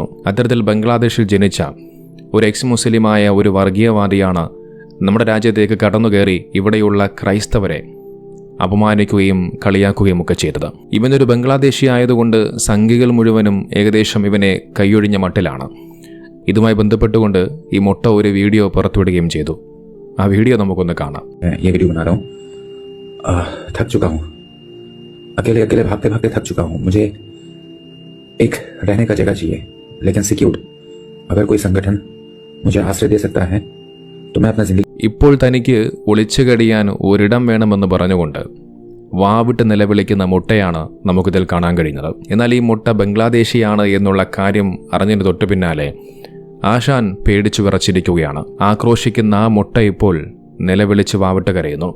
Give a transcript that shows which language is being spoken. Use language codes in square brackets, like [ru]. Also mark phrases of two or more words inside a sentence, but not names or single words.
[ml] അത്തരത്തിൽ ബംഗ്ലാദേശിൽ ജനിച്ച ഒരു എക്സ് മുസ്ലിമായ ഒരു വർഗീയവാദിയാണ് നമ്മുടെ രാജ്യത്തേക്ക് കടന്നുകയറി ഇവിടെയുള്ള ക്രൈസ്തവരെ അപമാനിക്കുകയും കളിയാക്കുകയും ഒക്കെ ചെയ്തത്. ഇവനൊരു ബംഗ്ലാദേശി ആയതുകൊണ്ട് സംഘികൾ മുഴുവനും ഏകദേശം ഇവനെ കൈയൊഴിഞ്ഞ മട്ടിലാണ്. ഇതുമായി ബന്ധപ്പെട്ടുകൊണ്ട് ഈ മുട്ട ഒരു വീഡിയോ പുറത്തുവിടുകയും ചെയ്തു. ആ വീഡിയോ നമുക്കൊന്ന് കാണാം. [hi] अकेले अकेले भागते भागते थक चुका हूँ. मुझे एक रहने का जगह चाहिए, लेकिन सिक्योर्ड. अगर कोई संगठन मुझे आश्रय दे सकता है तो मैं अपना जिंदगी. [ml] ഇപ്പോൾ തനിക്ക് ഒളിച്ചു കഴിയാൻ ഒരിടം വേണമെന്ന് പറഞ്ഞുകൊണ്ട് വാവിട്ട് നിലവിളിക്കുന്ന മുട്ടയാണ് നമുക്കിതിൽ കാണാൻ കഴിയുന്നത്. എന്നാൽ ഈ മുട്ട ബംഗ്ലാദേശിയാണ് എന്നുള്ള കാര്യം അറിഞ്ഞതിന് തൊട്ടു പിന്നാലെ ആശാൻ പേടിച്ചു വിറച്ചിരിക്കുകയാണ്. ആക്രോശിക്കുന്ന ആ മുട്ട ഇപ്പോൾ നിലവിളിച്ച് വാവിട്ട് കരയുന്നു.